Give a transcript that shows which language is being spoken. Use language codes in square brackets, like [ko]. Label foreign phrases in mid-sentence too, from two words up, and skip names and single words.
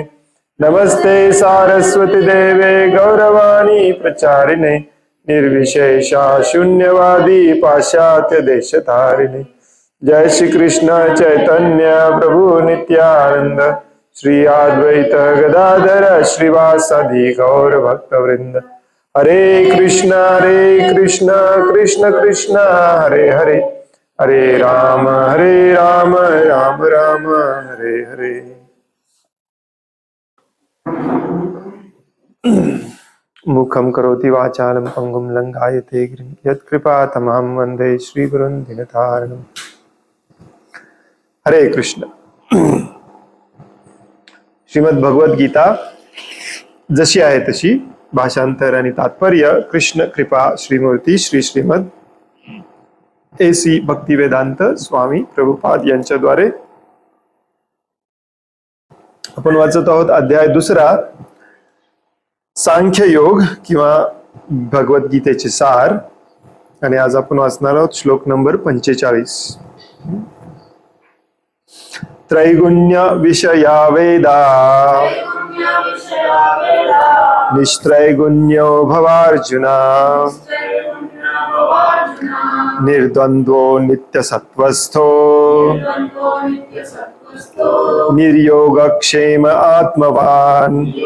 [sa] नमस्ते सारस्वती देवे गौरवाणी प्रचारिणे निर्विशेषा शून्यवादी पाश्चात्य देशतारिणे। जय श्री कृष्ण चैतन्य प्रभु नित्यानंद श्री अद्वैत गदाधर श्रीवासादि गौर भक्तवृंद। हरे कृष्ण कृष्ण कृष्ण हरे हरे, हरे राम राम राम हरे हरे। मुखं करोति वाचालं पंगुं लंघायते गिरिं यत्कृपातमहं वन्दे श्रीगुरुं दीनतारिणम्। हरे कृष्ण। [mr] श्रीमद् भगवद गीता जशी आहे तशी, भाषांतर आणि तात्पर्य कृष्ण कृपा श्रीमूर्ती श्री श्रीमद AC भक्तिवेदांत स्वामी प्रभुपाद यांच्याद्वारे आपण वाचत आहोत। अध्याय दुसरा, सांख्य योग किंवा भगवद्गीतेचे सार, आणि आज आपण वाचणार आहोत श्लोक नंबर 45। [sa] त्रैगुण्य विषया वेदा निस्त्रैगुण्यो भवार्जुना निर्द्वन्द्वो नित्यसत्त्वस्थो निर्योगक्षेम आत्मवान्।